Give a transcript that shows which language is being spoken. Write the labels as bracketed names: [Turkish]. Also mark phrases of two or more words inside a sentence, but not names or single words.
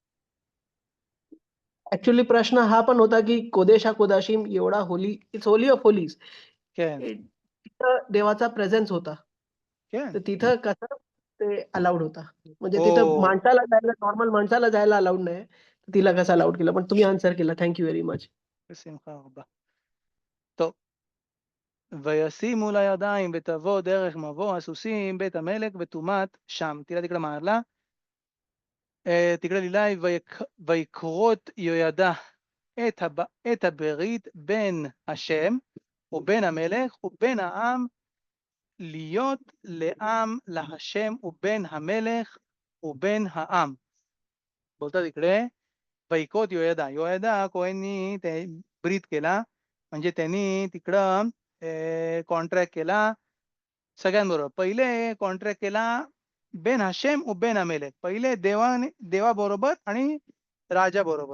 [Marathi] ॲक्चुअली प्रश्न हा पण होता, की कोदाशीम एवढा [English] it's holy of holies. [Marathi] काय? तिथं देवाचा प्रेझेन्स होता. काय? तर तिथं कसं ते अलाउड होता. म्हणजे तिथं ओ नॉर्मल माणसाला जायला अलाउड नाही. तिला कसं अलाउड केलं? पण तुम्ही आन्सर केला. [English] thank you very much. [Hebrew] בשמחה רבה. טוב, וישימו לה ידיים ותבוא דרך מבוא הסוסים בית המלך וטומאת שם. תראה תקרא מעלה. תקרא לילי ויקרות יהוידע את הברית בין השם ובין המלך ובין העם להיות לעם להשם ובין המלך ובין העם. [Marathi] बोलतात इकडे वैकोत योयदा. योयदा कोहेननी ते ब्रीथ केला. म्हणजे त्यांनी तिकडं कॉन्ट्रॅक्ट केला सगळ्यांबरोबर. पहिले कॉन्ट्रॅक्ट केला [Hebrew] בין השם ובין המלך. [Marathi] पहिले देवाबरोबर आणि राजाबरोबर.